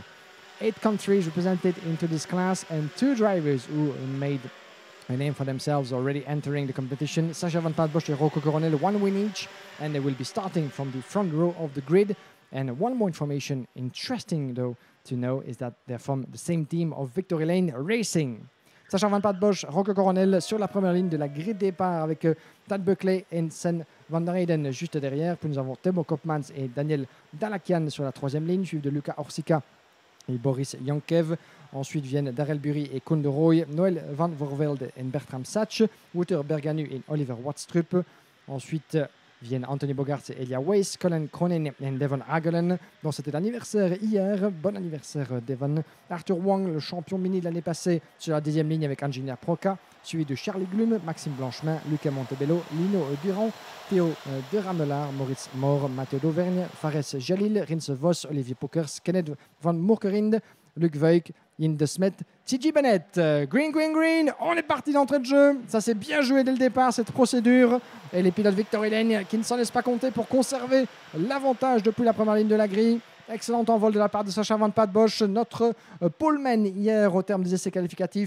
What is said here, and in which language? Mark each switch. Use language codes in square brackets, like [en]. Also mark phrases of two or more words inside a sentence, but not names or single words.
[en] 8 countries represented into this class and 2 drivers who made a name for themselves already entering the competition. Sacha Van Paetbosch and Rocco Coronel, 1 win each, and they will be starting from the front row of the grid. And one more information, interesting though to know, is that they're from the same team of Victory Lane Racing. [fr] Sacha Van Paetbosch, Rocco Coronel sur la première ligne de la grille départ avec Tad Buckley et Sven van der Heyden juste derrière. Puis nous avons Timo Koopmans et Daniel Dalakian sur la troisième ligne, suivi de Luca Orsica et Boris Jankev. Ensuite viennent Darrell Bury et Koen de Rooij, Noël van Voorvelde et Bertram Satch, Wouter Berganu et Oliver Watstrup. Ensuite viennent Anthony Bogaerts et Elia Weiss, Colin Cronin et Devon Agelen, dont c'était l'anniversaire hier. Bon anniversaire Devon. Arthur Wang, le champion mini de l'année passée, sur la deuxième ligne avec Engineer Proca, suivi de Charlie Glum, Maxime Blanchemin, Luca Montebello, Lino Durand, Théo de Ramelard, Maurice Moore, Mathieu d'Auvergne, Fares Jalil, Rins Vos, Olivier Pokers, Kenneth van Moerkerind, Luc Veuk, Ian de Smet, TJ Bennett. [en] Green, green, green, [fr] on est parti d'entrée de jeu. Ça s'est bien joué dès le départ, cette procédure. Et les pilotes Victory Lane qui ne s'en laissent pas compter pour conserver l'avantage depuis la première ligne de la grille. Excellent envol de la part de Sacha Van Paetbosch, notre poleman hier au terme des essais qualificatifs.